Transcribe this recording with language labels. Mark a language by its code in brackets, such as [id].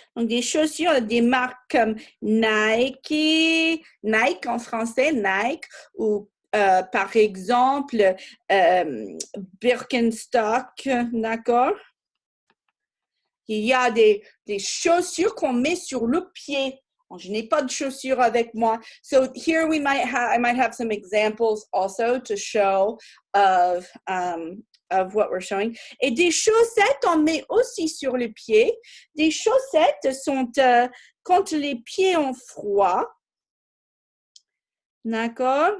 [fr] Donc, des chaussures, des marques comme Nike en français, Nike, ou par exemple, Birkenstock, d'accord? Il y a des chaussures qu'on met sur le pied. Je n'ai pas de chaussures avec moi. [en] So here I might have some examples also to show of what we're showing. [fr] Et des chaussettes, on met aussi sur les pieds. Des chaussettes sont quand les pieds ont froid. D'accord?